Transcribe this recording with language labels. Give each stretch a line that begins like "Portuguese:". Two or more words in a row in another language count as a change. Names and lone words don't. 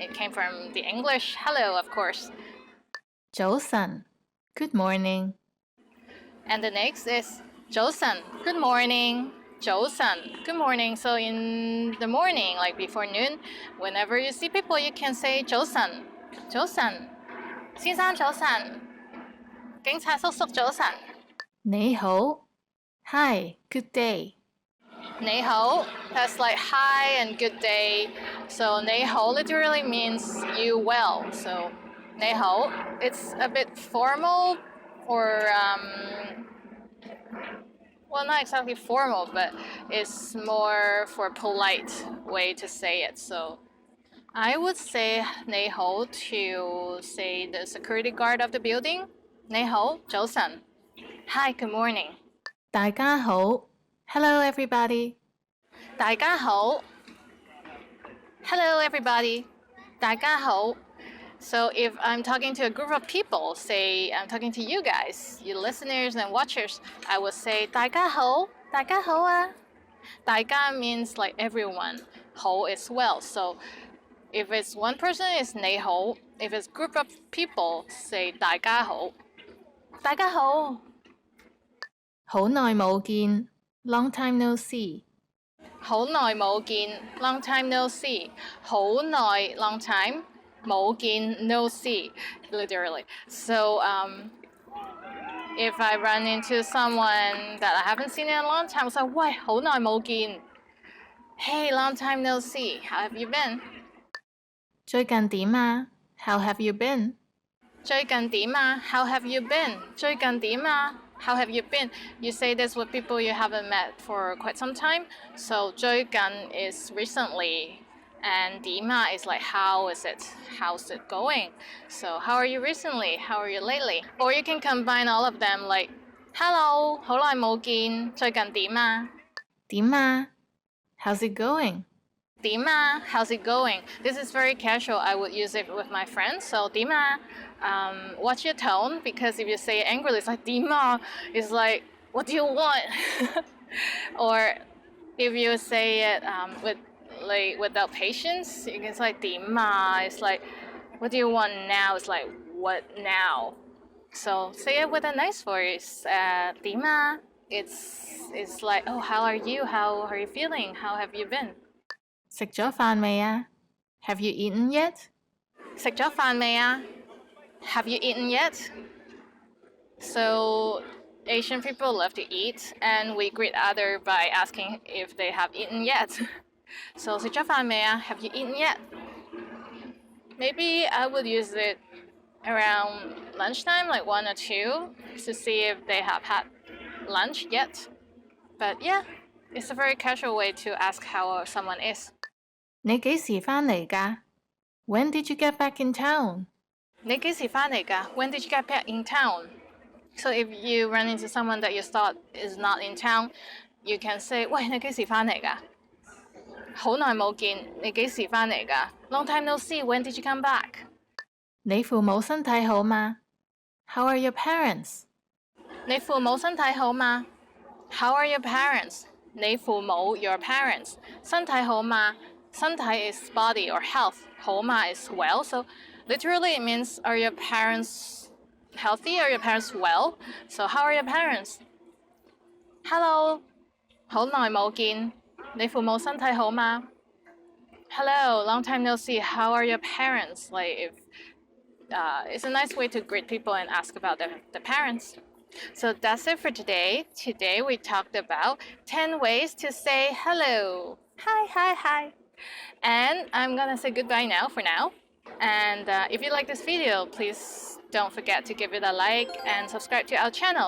English: It came from the English hello, of course.
Cantonese: 早晨,
English: good morning. And the next is 早晨, good morning.
Cantonese: 早晨,
English: good morning. So in the morning, like before noon, whenever you see people, you can say
Cantonese: 早晨,早晨,先生早晨,警察叔叔早晨。你好,
English: hi, good day.
Cantonese: 你好,
English: that's like hi and good day. So 你好 literally means you well. So 你好, it's a bit formal or well, not exactly formal, but it's more for polite way to say it. So I would say 你好 to say the security guard of the building.
Cantonese: 你好, 早晨.
English: Hi, good morning.
Cantonese: 大家好.
English: Hello, everybody.
Cantonese: 大家好.
English: Hello, everybody.
Cantonese: 大家好.
English: So if I'm talking to a group of people, say I'm talking to you guys, you listeners and watchers, I would say
Cantonese: 大家好,大家好啊.
English: 大家 means like everyone. 好 is well. So if it's one person, it's 你好. If it's group of people, say 大家好.
Cantonese: 大家好. 好耐冇見.
English: Long time no see.
Cantonese: 好耐冇見.
English: Long time no see. 好耐 long time. 冇見 no see. Literally. So if I run into someone that I haven't seen in a long time, I was like,
Cantonese: 喂，好耐冇見.
English: Hey, long time no see. How have you been?
Cantonese: 最近點啊?
English: How have you been?
Cantonese: 最近點啊?
English: How have you been?
Cantonese: 最近點啊?
English: How have you been? You say this with people you haven't met for quite some time. So 最近 is recently. And 點啊 is like how is it? How's it going? So how are you recently? How are you lately? Or you can combine all of them like hello,
Cantonese: 好耐冇見, 最近點啊? 點啊?
English: How's it going?
Cantonese: 點啊?
English: How's it going? This is very casual. I would use it with my friends. So 點啊? Watch your tone, because if you say it angrily, it's like 點啊? It's like, what do you want? Or if you say it without patience, you can say 點啊? It's like, what do you want now? It's like, what now? So say it with a nice voice.
Cantonese: 點啊?
English: It's like, oh, how are you? How are you feeling? How have you been?
Cantonese: 食咗飯未啊?
English: Have you eaten yet?
Cantonese: 食咗飯未啊?
English: Have you eaten yet? So Asian people love to eat, and we greet others by asking if they have eaten yet.
Cantonese: So 食咗飯未啊?
English: Have you eaten yet? Maybe I would use it around lunchtime, like 1 or 2, to see if they have had lunch yet. But yeah, it's a very casual way to ask how someone is.
Cantonese: 你幾時返嚟㗎?
English: When did you get back in town?
Cantonese: 你幾時返嚟㗎?
English: When did you get back in town? So if you run into someone that you thought is not in town, you can say,
Cantonese: 喂，你幾時返嚟㗎? 好耐冇見，你幾時返嚟㗎?
English: Long time no see, when did you come back?
Cantonese: 你父母身體好嗎?
English: How are your parents?
Cantonese: 你父母身體好嗎?
English: How are your parents?
Cantonese: 你父母
English: your parents.
Cantonese: 身體好嗎?
English: 身體 is body or health. 好嗎 is well. So literally it means, are your parents healthy? Are your parents well? So how are your parents? Hello.
Cantonese: 好耐冇見. 你父母身體好嗎?
English: Hello, long time no see. How are your parents? It's a nice way to greet people and ask about the parents. So that's it for today. Today we talked about 10 ways to say hello. Hi, hi, hi. And I'm gonna say goodbye now for now. And if you like this video, please don't forget to give it a like and subscribe to our channel.